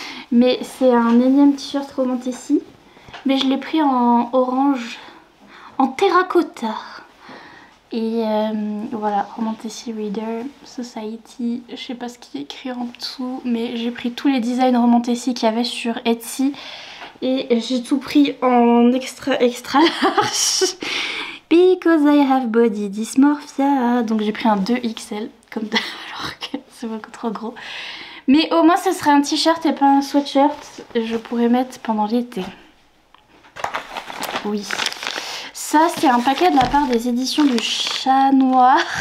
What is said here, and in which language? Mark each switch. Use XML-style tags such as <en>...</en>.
<fr>Mais c'est un énième t-shirt Romantasy, mais je l'ai pris en orange, en terracotta. Et voilà, Romantasy Reader Society, je sais pas ce qui est écrit en dessous, mais j'ai pris tous les designs Romantasy qu'il y avait sur Etsy. Et j'ai tout pris en extra large.</fr> <en>Because I have body dysmorphia.</en> <fr>Donc j'ai pris un 2XL, comme alors que c'est beaucoup trop gros. Mais au moins ce serait un t-shirt et pas un sweatshirt. Je pourrais mettre pendant l'été. Oui. Ça c'est un paquet de la part des éditions du Chat Noir.</fr>